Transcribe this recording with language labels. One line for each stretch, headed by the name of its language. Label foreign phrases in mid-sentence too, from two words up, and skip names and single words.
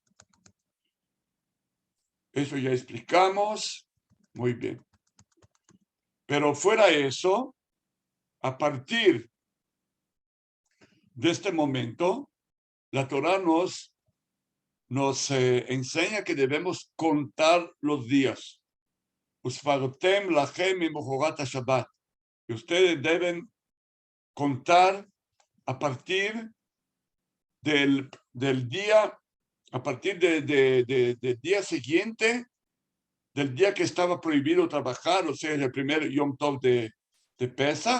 Spanish: Eso ya explicamos. Muy bien. Pero fuera eso, a partir de este momento, la Torah nos enseña que debemos contar los días.
Hebrew: וספרתם לכם ממחרת השבת.
Spanish: Y ustedes deben contar a partir del día, a partir del día siguiente, del día que estaba prohibido trabajar, o sea, el primer
Hebrew: יום טוב
Spanish: de Pesach.